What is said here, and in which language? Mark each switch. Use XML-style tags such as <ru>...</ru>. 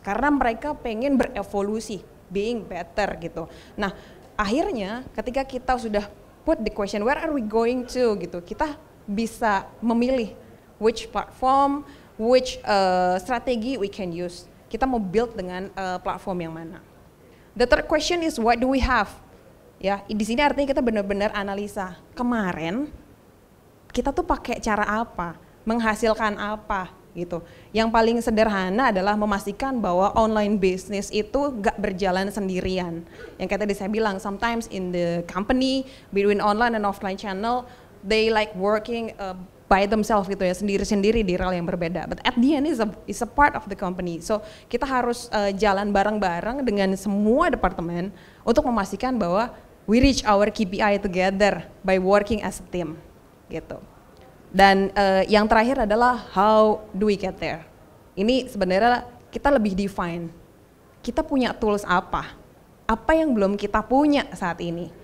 <id>Karena mereka pengen berevolusi,</id> <en>being better</en> <id>gitu. Nah akhirnya ketika kita sudah</id> <en>put the question, where are we going to</en> <id>gitu, kita bisa memilih</id> <en>which platform, which strategi we can use.</en> <id>Kita mau build dengan platform yang mana.</id> <en>The third question is what do we have?</en> <id>Ya, di sini artinya kita benar-benar analisa. Kemarin kita tuh pakai cara apa, menghasilkan apa gitu. Yang paling sederhana adalah memastikan bahwa online business itu gak berjalan sendirian. Yang kayak tadi saya bilang,</id> <en>sometimes in the company between online and offline channel, they like working by themselves</en> <id>gitu ya, sendiri-sendiri di rel yang berbeda.</id> <en>But at the end is a part of the company.</en> <id>So kita harus jalan bareng-bareng dengan semua departemen untuk memastikan bahwa</id> <en>we reach our KPI together by working as a team</en> <id>gitu. Dan yang terakhir adalah</id> <en>how do we get there?</en> <id>Ini sebenarnya kita lebih define. Kita punya tools apa yang belum kita punya saat ini.</id>